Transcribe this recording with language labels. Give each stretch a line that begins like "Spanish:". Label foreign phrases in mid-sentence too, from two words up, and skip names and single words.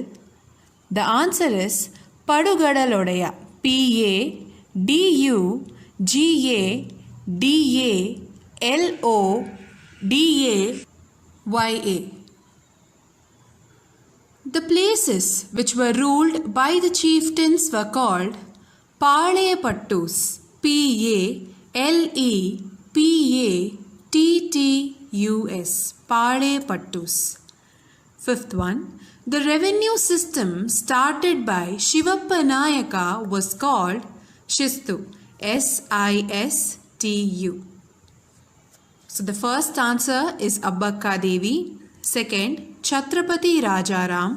English: The answer is Padugadalodaya. Padugadalodaya. The places which were ruled by the chieftains were called Palayapattus. Palepattus. Palayapattus. Fifth one. The revenue system started by Shivappa Nayaka was called Shistu. Sistu. So the first answer is Abbakka Devi. Second, Chhatrapati Rajaram.